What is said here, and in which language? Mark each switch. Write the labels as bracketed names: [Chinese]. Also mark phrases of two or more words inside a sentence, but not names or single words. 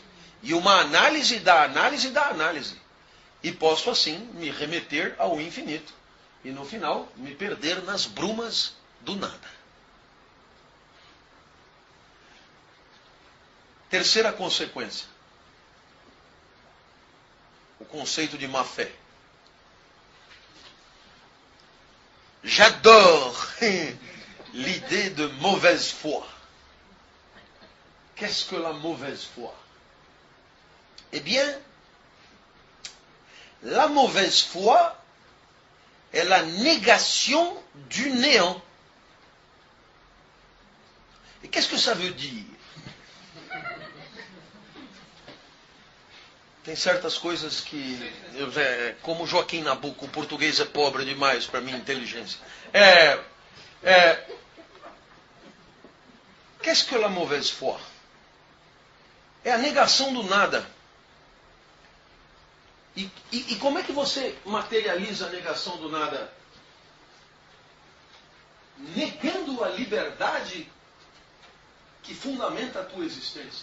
[Portuguese] E uma análise da análise da análise. E posso assim me remeter ao infinito. E no final me perder nas brumas do nada. Terceira consequência. O conceito de má fé. [French] J'adore l'idée de mauvaise foi. Qu'est-ce que la mauvaise foi? Eh bien, la mauvaise foi est la négation du néant. Et qu'est-ce que ça veut dire? [Portuguese] Tem certas coisas que, como Joaquim Nabuco, o português é pobre demais para minha inteligência. [French] Qu'est-ce que la mauvaise foi? [Portuguese] É a negação do nada. E como é que você materializa a negação do nada? Negando a liberdade que fundamenta a tua existência.